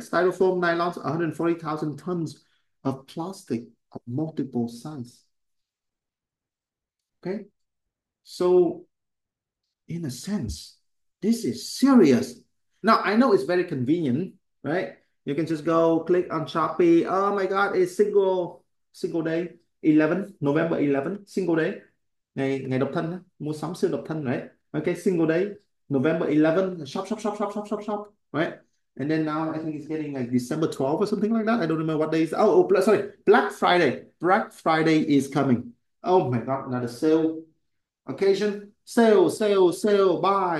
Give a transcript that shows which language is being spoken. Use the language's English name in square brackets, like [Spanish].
[English] Styrofoam, nylons, 140,000 tons of plastic of multiple size. Okay? So, in a sense, this is serious. Now, I know it's very convenient, right? You can just go click on Shopee. Oh my God, it's single day, 11, November 11, single day. [Vietnamese] Ngày độc thân, mua sắm siêu độc thân, [English] right? Okay, single day, November 11, shop, right? And then now I think it's getting like December 12 or something like that. I don't remember what days. Sorry, Black Friday. Black Friday is coming. Oh my God, another sale occasion. Sale, buy.